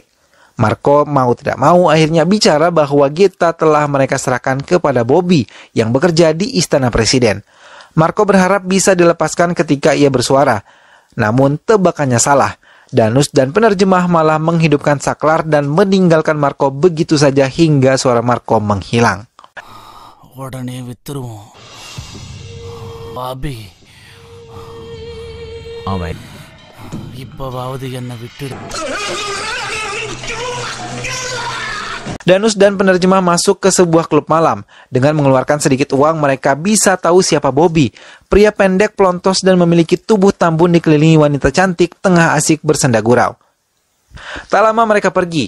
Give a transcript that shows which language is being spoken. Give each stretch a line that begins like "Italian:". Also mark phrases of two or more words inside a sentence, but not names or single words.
Indonesian: Marco mau tidak mau akhirnya bicara bahwa Geta telah mereka serahkan kepada Bobby yang bekerja di Istana Presiden. Marco berharap bisa dilepaskan ketika ia bersuara. Namun tebakannya salah. Danus dan penerjemah malah menghidupkan saklar dan meninggalkan Marco begitu saja hingga suara Marco menghilang.
Tamil: உடனே வித்துருவோம் பாபி அவன் இப்பவாவது என்ன விட்டுடு.
Indonesian: Danus dan penerjemah masuk ke sebuah klub malam. Dengan mengeluarkan sedikit uang, mereka bisa tahu siapa Bobby. Pria pendek, pelontos, dan memiliki tubuh tambun dikelilingi wanita cantik tengah asik bersenda gurau. Tak lama mereka pergi.